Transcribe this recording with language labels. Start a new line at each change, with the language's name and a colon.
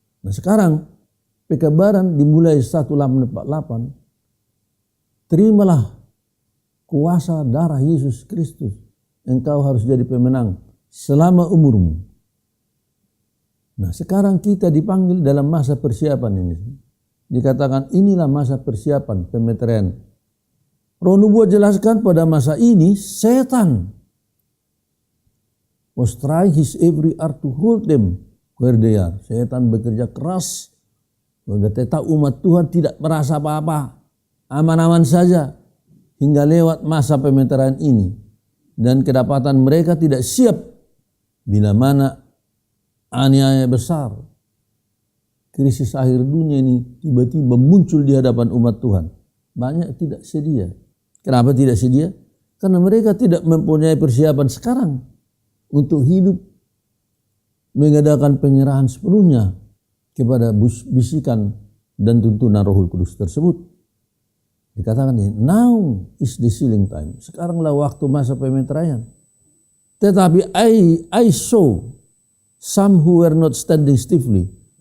Indonesian: Nah sekarang pekabaran dimulai 1848. Terimalah kuasa darah Yesus Kristus. Engkau harus jadi pemenang selama umurmu. Nah sekarang kita dipanggil dalam masa persiapan ini. Dikatakan inilah masa persiapan pemeteraian. Roh Nubuat jelaskan pada masa ini setan
English: was trying his every art to hold them where they are.
Indonesian: Setan bekerja keras agar tetap umat Tuhan tidak merasa apa-apa, aman-aman saja hingga lewat masa pemeteraian ini, dan kedapatan mereka tidak siap bila mana aniaya besar, krisis akhir dunia ini tiba-tiba muncul di hadapan umat Tuhan. Banyak tidak sedia. Kenapa tidak sedia? Karena mereka tidak mempunyai persiapan sekarang untuk hidup mengadakan penyerahan sepenuhnya kepada bisikan dan tuntunan Roh Kudus tersebut. Dikatakan ini,
English: now is the sealing time.
Indonesian: Sekaranglah waktu masa pemeteraian. Tetapi
English: I saw some who were not standing stiffly.